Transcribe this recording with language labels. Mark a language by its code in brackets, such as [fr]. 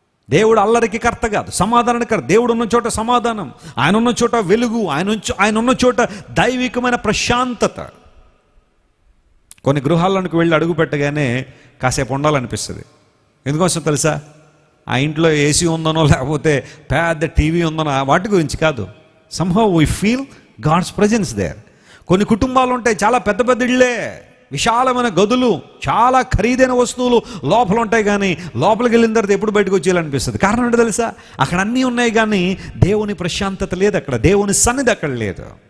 [te] దేవుడు అల్లరికి కర్త కాదు, సమాధానానికి కర్త. దేవుడు ఉన్న చోట సమాధానం, ఆయన ఉన్న చోట వెలుగు, ఆయన ఉన్న చోట దైవికమైన ప్రశాంతత. కొన్ని గృహాల్లోనికి వెళ్ళి అడుగు పెట్టగానే కాసేపు ఉండాలనిపిస్తుంది. ఎందుకోసం తెలుసా? ఆ ఇంట్లో ఏసీ ఉందనో లేకపోతే పెద్ద టీవీ ఉందనో వాటి గురించి కాదు. [en] somehow we feel God's presence there. [te] కొన్ని కుటుంబాలు ఉంటాయి, చాలా పెద్ద పెద్ద ఇళ్ళే, విశాలమైన గదులు, చాలా ఖరీదైన వస్తువులు లోపల ఉంటాయి, కానీ లోపలికి వెళ్ళిన తర్వాత ఎప్పుడు బయటకు వచ్చేయాలనిపిస్తుంది. కారణం ఏంటో తెలుసా? అక్కడ అన్నీ ఉన్నాయి కానీ దేవుని ప్రశాంతత లేదు, అక్కడ దేవుని సన్నిధి అక్కడ లేదు.